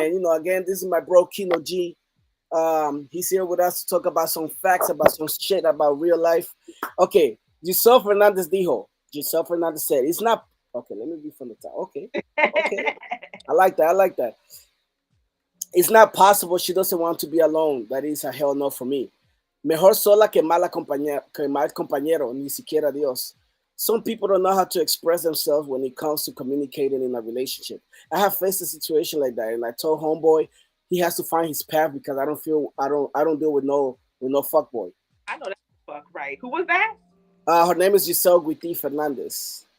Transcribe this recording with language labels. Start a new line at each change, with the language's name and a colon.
English: And again, this is my bro Kino G. He's here with us to talk about some facts, about some shit, about real life. Okay, Giselle Fernandez dijo. Giselle Fernandez said, "It's not." Okay, let me be from the top. Okay, okay, I like that. I like that. It's not possible. She doesn't want to be alone. That is a hell no for me.
Spanish: Mejor sola que mal compañero, ni siquiera Dios.
English: Some people don't know how to express themselves when it comes to communicating in a relationship. I have faced a situation like that, and I told homeboy, he has to find his path because I don't deal with no fuckboy. I know that fuck right. Who was that? Her name is Giselle Guiti Fernandez.